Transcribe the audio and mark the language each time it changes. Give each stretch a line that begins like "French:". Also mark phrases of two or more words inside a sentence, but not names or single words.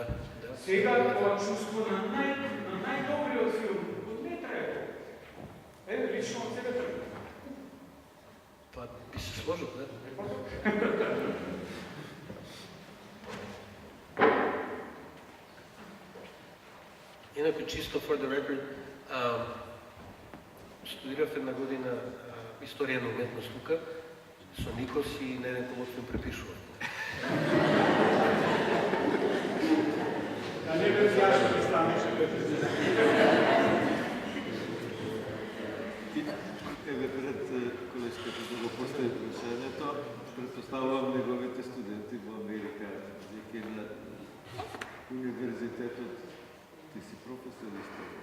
Macedonian: Сега тоа чувство на најдобриот филм, не треба. Лично од себе треба. Па би се сложил, да? Инаку, чисто
English: for the record,
Macedonian: студирав една година историја на уметност тука, со Никос и на еден колоквиум препишував. Да не бе зашто да станеше преписување. Еве пред колешката да го постави прашањето, предпоставувам неговите студенти во Америка, дека на универзитетот, ти си професор историја?